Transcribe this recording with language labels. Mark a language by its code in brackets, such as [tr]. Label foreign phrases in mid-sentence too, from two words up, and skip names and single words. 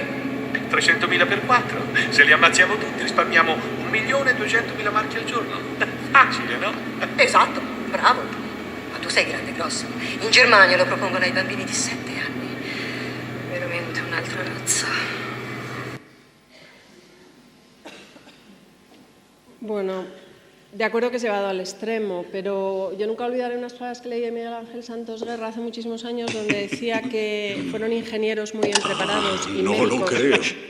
[it] 300.000 per 4. Se li ammazziamo tutti risparmiamo 1.200.000 marchi al giorno. Facile, no? Esatto, bravo. Ma tu sei grande e grosso. In Germania lo propongono ai bambini di 7 anni. Veramente un'altra razza. [es] Bueno, de acuerdo que es llevado al extremo, pero yo nunca olvidaré unas palabras que leí de Miguel Ángel Santos Guerra hace muchísimos años, donde decía que fueron ingenieros muy bien preparados y no médicos. lo creo.